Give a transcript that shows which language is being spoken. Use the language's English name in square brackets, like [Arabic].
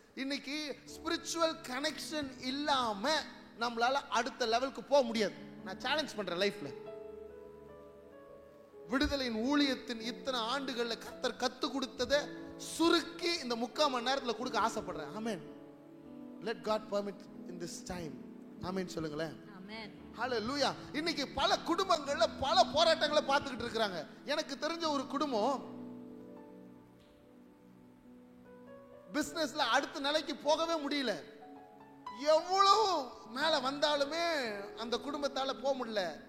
[Tamil] இன்னைக்கு spiritual connection இல்லாம நம்மளால அடுத்த லெவலுக்கு போக முடியாது. நான் சேலஞ்ச் பண்றேன் லைஃப்ல. விடுதலையின் ஊழியத்தின் இத்தனை ஆண்டுகள்ல கர்த்தர் கத்து கொடுத்ததை சுருக்கி இந்த 3/4 மணி நேரத்துல கொடுக்க ஆசைப்படுறேன். ஆமென். [English] let God permit in this time. [Tamil] ஆமென் சொல்லுங்களேன். ஆமென். ஹalleluya. இன்னைக்கு பல குடும்பங்கள்ல பல போராட்டங்களை பார்த்துக்கிட்டு இருக்காங்க. எனக்கு தெரிஞ்ச ஒரு குடும்பம் பிசினஸ்ல அடுத்த நிலைக்கு போகவே முடியல. எவ்வளவு மேல வந்தாலுமே அந்த குடும்பத்தால போக முடியல.